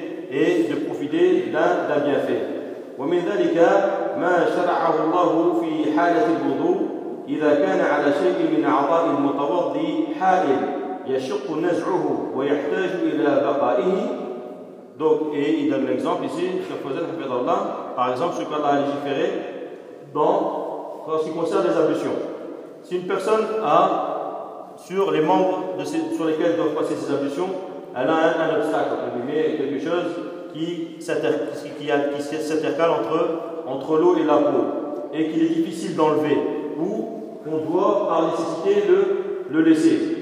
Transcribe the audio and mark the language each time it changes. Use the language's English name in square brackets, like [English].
[French] et de profiter d'un bienfait. [Arabic] ومن ذلك ما شرعه الله في حالة الوضوء إذا كان على شيء من أعضاء المتوضي حائل يشق نزعه ويحتاج إلى بقائه. [French] Donc et il donne l'exemple ici, Cheikh Fazel Hafidhahullah, par exemple ce qu'Allah a légiféré en ce qui concerne les ablutions. Si une personne a sur les membres sur lesquels doivent passer ses ablutions, elle a un obstacle, entre guillemets, quelque chose qui s'intercale entre l'eau et la peau et qu'il est difficile d'enlever ou qu'on doit par nécessité le laisser.